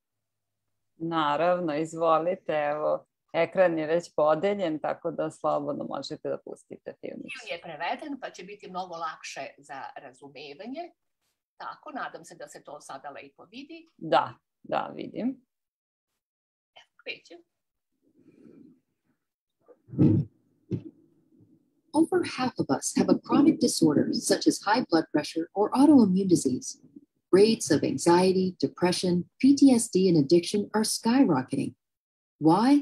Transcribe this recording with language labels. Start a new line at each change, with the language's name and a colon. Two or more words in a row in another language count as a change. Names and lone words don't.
Serbian: Naravno, izvolite, evo. Ekran je već podeljen, tako da slobodno možete da pustite film. Film je preveden, pa će biti mnogo lakše za razumevanje. Tako, nadam se da se to sada lepo vidi. Da, vidim. Evo, krećem.
English: Over half of us have a chronic disorder such as high blood pressure or autoimmune disease. Rates of anxiety, depression, PTSD, and addiction are skyrocketing. Why?